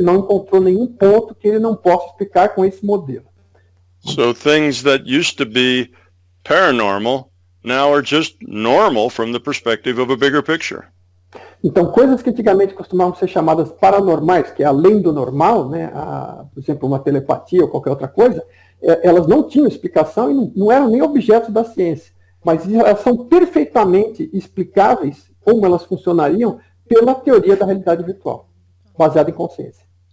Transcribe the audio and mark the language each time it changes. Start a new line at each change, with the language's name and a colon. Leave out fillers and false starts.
Portuguese: Ele não encontrou nenhum ponto que ele não possa explicar com esse modelo.
English: So things that used to be paranormal now are just normal from the perspective of a bigger picture.
Portuguese: Então, coisas que antigamente costumavam ser chamadas paranormais, que é além do normal, né, por exemplo, uma telepatia ou qualquer outra coisa, elas não tinham explicação e não eram nem objetos da ciência, mas elas são perfeitamente explicáveis, como elas funcionariam, pela teoria da realidade virtual, baseada em consciência.